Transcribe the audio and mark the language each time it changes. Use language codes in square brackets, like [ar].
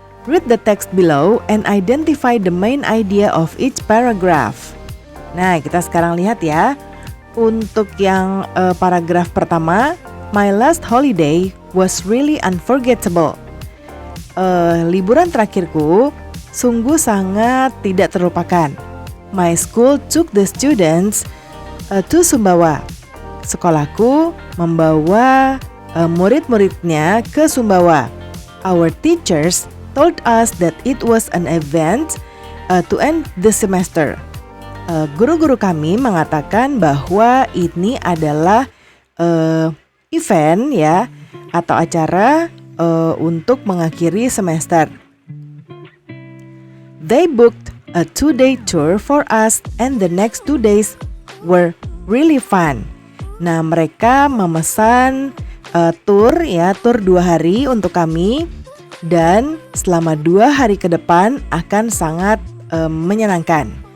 [en] Read the text below and identify the main idea of each paragraph. [id] Nah, kita sekarang lihat ya. Untuk yang paragraf pertama, [en] my last holiday was really unforgettable. [id] Liburan terakhirku sungguh sangat tidak terlupakan. [en] My school took the students to Sumbawa. [id] Sekolahku membawa murid-muridnya ke Sumbawa. [en] Our teachers told us that it was an event to end the semester. [id] Guru-guru kami mengatakan bahwa ini adalah event ya atau acara untuk mengakhiri semester. [en] They booked a 2-day tour for us and the next 2 days were really fun. [id] Nah, mereka memesan tour 2 hari untuk kami dan selama 2 hari ke depan akan sangat menyenangkan.